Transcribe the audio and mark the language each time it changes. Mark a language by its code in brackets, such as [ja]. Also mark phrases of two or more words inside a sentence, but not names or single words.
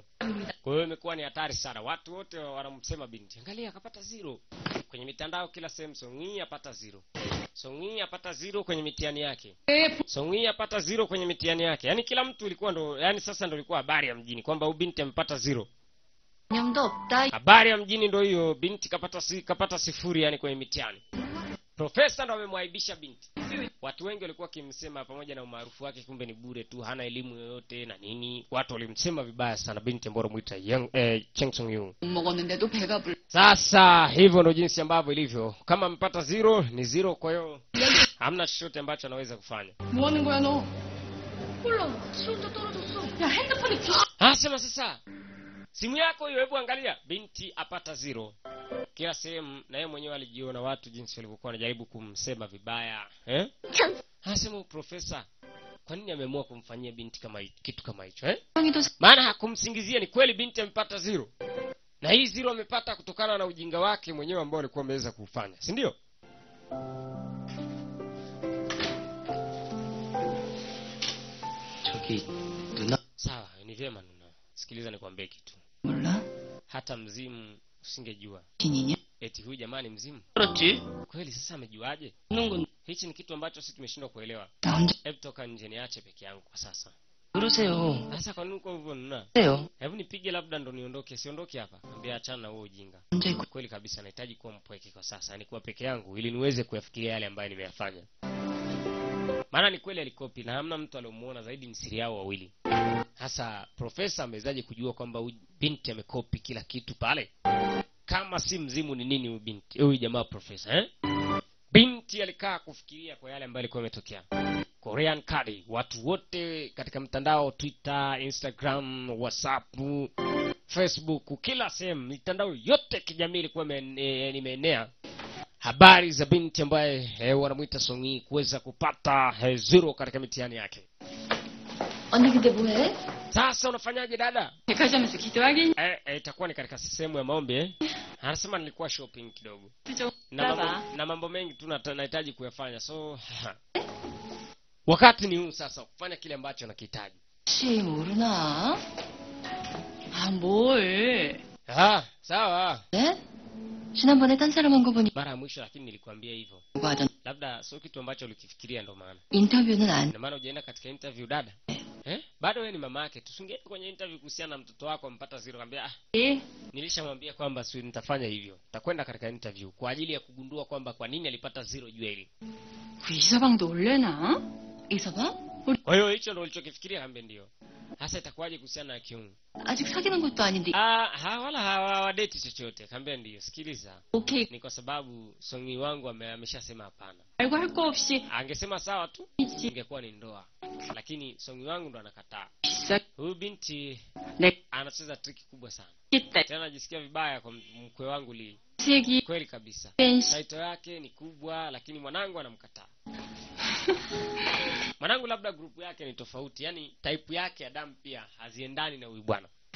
[sw] Kwa hiyo imekuwa ni hatari sana. Watu wote wanamsema binti. Angalia akapata 0. Kwenye mitandao kila sehemu Songi apata 0. Songi apata 0 kwenye mitihani yake. Songi apata 0 kwenye mitihani yake. Yaani kila mtu ilikuwa ndo, yani sasa ndo ilikuwa habari ya mjini kwamba huyu binti amepata 0. [ko] 념도 없다. [sw] Habari ya mjini ndo hiyo, binti kapata 0 yani kwenye mitihani. Profesa ndo amemwaibisha binti. watu wengi walikuwa wakimsema pamoja na umaarufu wake kumbe ni bure tu, hana elimu yoyote na nini. Watu walimsema vibaya sana binti ambaye anamuita Cheng Song-yu. [ko] 못 먹었는데도 배가 불. [sw] Sasa hivyo ndio jinsi ambavyo ilivyo. Kama amepata 0 ni 0, kwa hiyo hamna chochote ambacho anaweza kufanya. [ko] 뭐 하는 거야 너? 몰라. 수온도 떨어졌어. 야 핸드폰에 [sw] Sema sasa. Simu yako hiyo, hebu angalia. Binti apata 0. Kila sehemu, na yeye mwenyewe alijiona watu jinsi walivyokuwa wanajaribu kumsema vibaya. Sema profesa, kwa nini ameamua kumfanyia binti kama kitu kama hicho Maana hakumsingizia, ni kweli binti amepata 0. Na hii 0 amepata kutokana na ujinga wake mwenyewe ambao alikuwa ameweza kufanya, si ndio? [ko] 저기 누나. [sw] Sawa, ni vyema Nuna. Sikiliza nikwambie kitu. [ko] 몰라? [sw] Hata mzimu usingejua. [ko] 진이냐? [sw] Eti huyu jamani mzimu. [ko] 그렇지. [sw] Kweli sasa amejuaje? [ko] 누군 [sw] Hichi ni kitu ambacho sisi tumeshindwa kuelewa. [ko] 나 혼자 [sw] Hebu toka nje niache peke yangu kwa sasa. [ko] 그러세요. [sw] Sasa kwa nini uko hivyo Nuna? [ko] 그래요. [sw] Hebu nipige labda ndo niondoke, siondoke hapa. Ambia achana na huo ujinga. [ko] 혼자 있고 [sw] Kweli kabisa nahitaji kuwa mpweke kwa sasa, yani kuwa peke yangu ili niweze kuyafikiria yale ambayo nimeyafanya. Maana ni kweli alikopi na hamna mtu aliyomuona, zaidi ni siri yao wawili. Sasa profesa amewezaje kujua kwamba binti amekopi kila kitu pale? Kama si mzimu ni nini huyu binti? Huyu jamaa profesa Binti alikaa kufikiria kwa yale ambayo yalikuwa yametokea. Korean Kadi, watu wote katika mtandao, Twitter, Instagram, WhatsApp, Facebook, kila sehemu, mitandao yote kijamii ilikuwa imeenea habari za binti ambaye wanamuita Song-yi kuweza kupata 0 katika mitihani yake. [ko] 언니 근데 뭐해? [sw] Sasa unafanyaje dada? [ko] 백화점에서 기도하긴. [sw] Itakuwa ni katika sehemu ya maombi Anasema nilikuwa shopping kidogo. Na mambo mengi tu nahitaji kuyafanya. So wakati ni huu sasa kufanya kile ambacho nakihitaji. [ko] 혹시 모르나? 뭘? [sw] Sawa. [ko] 지난번에 딴 사람 한 거 보니 [sw] Mara ya mwisho lakini nilikwambia hivyo. [ko] 뭐가 하던 [sw] Labda sio kitu ambacho ulikifikiria ndo maana. [ko] 인터뷰는 안. [sw] Ndio maana hujaenda katika interview dada. Bado wewe ni mama yake. Tusingeenda kwenye interview kuhusiana na mtoto wako ampata 0 kwambia nilishamwambia kwamba si nitafanya hivyo. Nitakwenda katika interview kwa ajili ya kugundua kwamba kwa nini alipata 0 juu hili. [ko] 그 이서방도 올래나? 이서방? [sw] Kwa hiyo hicho ndio ulichokifikiria kambe ndio. Hasa itakuwaje kuhusiana na Kyung? [ko] 아직 사귀는 것도 아닌데. [sw] Wala hawadeti chochote. Kambe ndio. Sikiliza. [ko] 오케이. [sw] Ni kwa sababu Song-yi wangu ameshasema hapana. [ko] 알고 할 거 없이. [sw] Angesema sawa tu, ingekuwa ni ndoa. Lakini Song-yi wangu ndo anakataa. Huyu binti anacheza triki kubwa sana. Tena najisikia vibaya kwa mkwe wangu Lee. Kweli kabisa. Title yake ni kubwa lakini mwanangu anamkataa. Mwanangu labda grupu yake ni tofauti, yani type yake ya damu pia haziendani na huyu bwana.